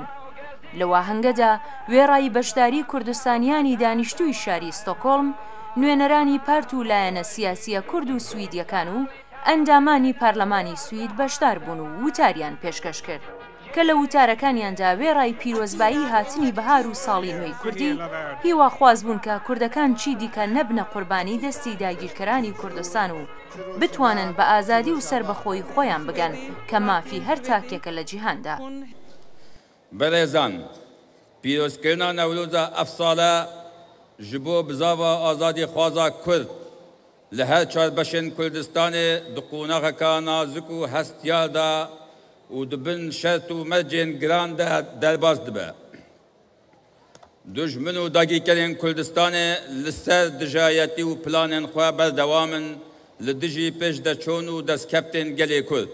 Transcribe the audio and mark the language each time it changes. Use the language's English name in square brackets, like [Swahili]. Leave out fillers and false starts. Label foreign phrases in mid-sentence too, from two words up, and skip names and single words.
[Central Kurdish] لەوە هەنگەدا وێڕایی بەشداری کوردستانیانی دانیشتووی شاری ستۆکۆڵم، نوێنەرانی پارت و لایەنە سیاسیە کورد و سویدیەکان و ئەندامانی پارلەمانی سوید بەشدار بوون و وتاریان پێشکەش کرد کە لە وتارەکانیاندا وێڕای پیرۆزبایی هاتنی بەهار و ساڵی نوێی کوردی هیوا خواز بوون کە کوردەکان چی دیکە نەبنە قوربانی دەستی داگیرکەرانی کوردستان و بتوانن بە ئازادی و سربەخۆی خۆیان بگەن کە مافی هەر تاکێکە لە جیهاندا. [Kurdish] بەڕێزان، پیرۆزکردنا نەورۆزە ئەفساڵە ji bo bizava azadî xwaza Kurd li her çarbeşên Kurdistanê di qûnexeka nazik û hestiyar da û dibin şert û mercên giran de derbas dibe. Dijmin û dagîkerên Kurdistanê li ser dijayetî û planên xwe berdewam in li dijî pêş deçûn û destkeftên gelê Kurd.